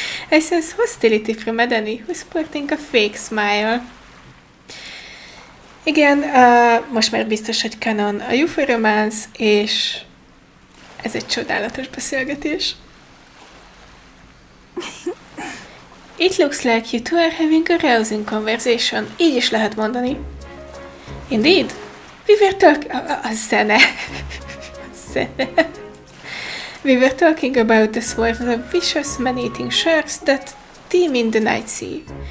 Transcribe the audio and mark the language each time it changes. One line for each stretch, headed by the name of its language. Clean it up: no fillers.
English: I sense hostility from Edene, who's sporting a fake smile.
Hungarian: Igen, most már biztos, hogy canon a Eupha romance, és ez egy csodálatos beszélgetés.
English: It looks like you two are having a rousing conversation.
Hungarian: Így is lehet mondani.
English: Indeed? We were talking...
Hungarian: A zene. A zene.
English: We were talking about the swarms of vicious man-eating sharks that teem in the night sea.